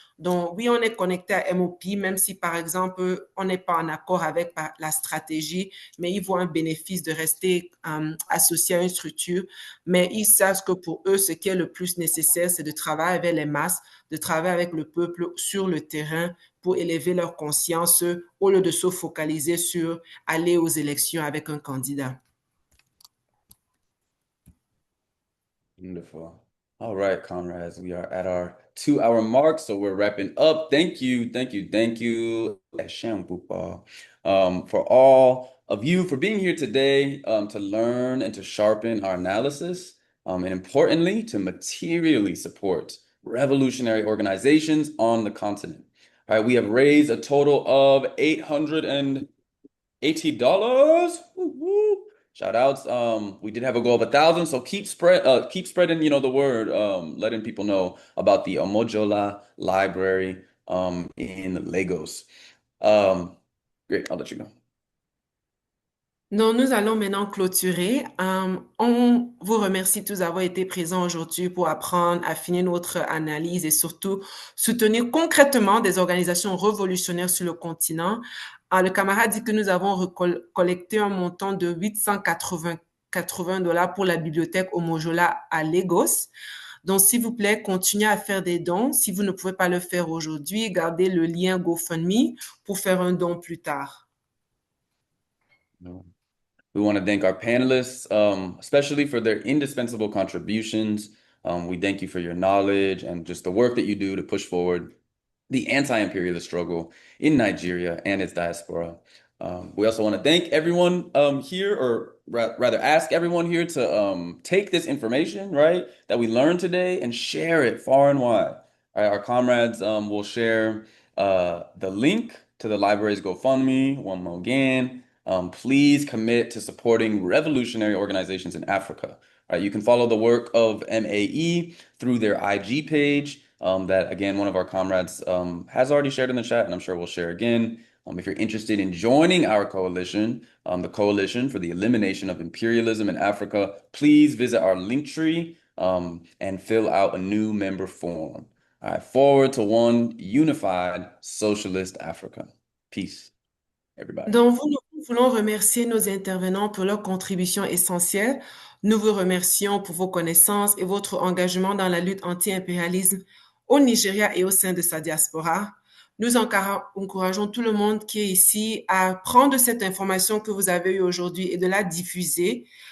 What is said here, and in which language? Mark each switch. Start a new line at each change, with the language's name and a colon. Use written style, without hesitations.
French: Donc, oui, on est connecté à MOP, même si, par exemple, on n'est pas en accord avec la stratégie, mais ils voient un bénéfice de rester associé à une structure. Mais ils savent que pour eux, ce qui est le plus nécessaire, c'est de travailler avec les masses, de travailler avec le peuple sur le terrain pour élever leur conscience au lieu de se focaliser sur aller aux élections avec un candidat.
English: Wonderful. All right, comrades, we are at our 2-hour mark, so we're wrapping up. Thank you, thank you, thank you, for all of you for being here today to learn and to sharpen our analysis, and importantly, to materially support revolutionary organizations on the continent. All right, we have raised a total of $880. Woo, woo. Shout outs. We did have a goal of 1,000, so keep spreading, the word, letting people know about the Omojola Library in Lagos. Great, I'll let you go.
French: Donc, nous allons maintenant clôturer. On vous remercie tous d'avoir été présents aujourd'hui pour apprendre, affiner notre analyse et surtout soutenir concrètement des organisations révolutionnaires sur le continent. Le camarade dit que nous avons collecté un montant de 880 dollars pour la bibliothèque Omojola à Lagos. Donc, s'il vous plaît, continuez à faire des dons. Si vous ne pouvez pas le faire aujourd'hui, gardez le lien GoFundMe pour faire un don plus tard.
English: We want to thank our panelists, especially for their indispensable contributions. We thank you for your knowledge and just the work that you do to push forward the anti-imperialist struggle in Nigeria and its diaspora. We also want to thank everyone here, or rather ask everyone here to take this information, right, that we learned today and share it far and wide. All right, our comrades will share the link to the library's GoFundMe one more again. Please commit to supporting revolutionary organizations in Africa. All right, you can follow the work of MAE through their IG page that, again, one of our comrades has already shared in the chat, and I'm sure we'll share again. If you're interested in joining our coalition, the Coalition for the Elimination of Imperialism in Africa, please visit our Linktree and fill out a new member form. All right, forward to one unified socialist Africa. Peace, everybody.
French: Donc, nous voulons remercier nos intervenants pour leur contribution essentielle. Nous vous remercions pour vos connaissances et votre engagement dans la lutte anti-impérialisme au Nigeria et au sein de sa diaspora. Nous encourageons tout le monde qui est ici à prendre cette information que vous avez eue aujourd'hui et de la diffuser.